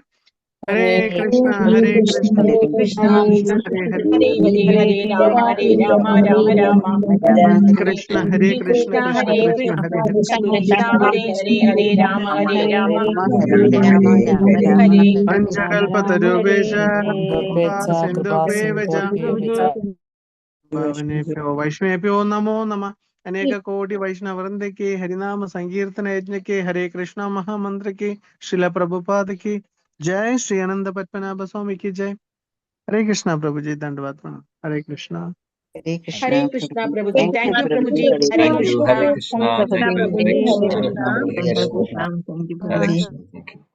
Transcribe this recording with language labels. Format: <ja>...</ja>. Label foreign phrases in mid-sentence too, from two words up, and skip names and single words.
<sa>ഹരേ കൃഷ്ണ ഹരേ കൃഷ്ണ കൃഷ്ണ കൃഷ്ണ ഹരേ ഹരേ, ഹരേ രാമ രാമ രാമ കൃഷ്ണ ഹരേ കൃഷ്ണ കൃഷ്ണ കൃഷ്ണ ഹരേ ഹരേ, ഹരേ രാമ പഞ്ചകൽപതരുപേശ സിന്ധുഭേവ പാവനേഭ്യോ വൈഷ്ണവേഭ്യോ നമോ നമഃ.</sa> <ml>അനേക കോടി വൈഷ്ണവൃന്ദയ്ക്ക് ഹരിനാമ സങ്കീർത്തന യജ്ഞയ്ക്ക് ഹരേ കൃഷ്ണ മഹാമന്ത്രയ്ക്ക് ശ്രീല പ്രഭുപാദയ്ക്ക് जय.</ml> <hi>श्री अनंत पद्मनाभ स्वामी की जय. हरे कृष्णा प्रभु जी. धन्यवाद प्रणाम. हरे कृष्णा. हरे कृष्णा</hi> <ml>ഹരേ കൃഷ്ണ പ്രഭുജി.</ml> <en>thank you</en> <ml>പ്രഭുജി. ഹരേ</ml> <en>Thank you. കൃഷ്ണ. Hare Krishna. Jai Jai. Hare Krishna. Hare Krishna. Thank you, Hare Prabhuji. Krishna. Thank you.</en>